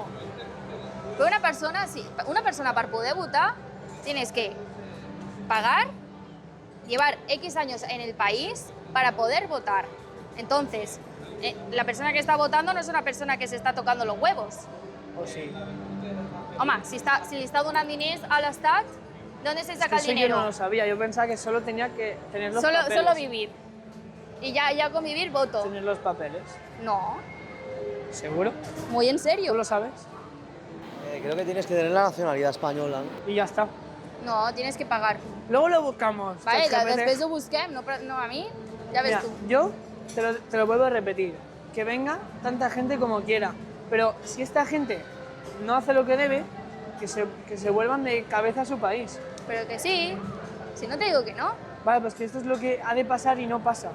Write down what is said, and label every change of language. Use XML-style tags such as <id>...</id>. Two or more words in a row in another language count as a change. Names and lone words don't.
<es>Pero una persona, sí, una persona para poder votar, tienes que pagar, llevar X años en el país para poder votar. Entonces, la persona que está votando no es una persona que se está tocando los huevos. O sí.</es> <ca>Home, si li està donant diners a l'Estat,</ca> <es>¿dónde se Es saca que el eso yo dinero? no lo sabía. Yo pensaba que solo tenía que tener los Solo, papeles. solo vivir. Y ya con vivir voto. Tener los papeles. No, ¿Seguro? muy en ¿Tú serio. lo sabes? Creo que tienes que tener la nacionalidad española, ¿no? Y ya está. No, tienes que pagar. Luego lo buscamos. Vale, ChatGPT.</es> <ca>després ho busquem,</ca> <es>no a mí, ya ves Mira, tú. yo te lo vuelvo a repetir. Que venga tanta gente como quiera. Pero si esta gente no hace lo que debe, que se vuelvan de cabeza a su país. Pero que sí, si no te digo que no. Vale, pues que esto es lo que ha de pasar y no pasa.</es>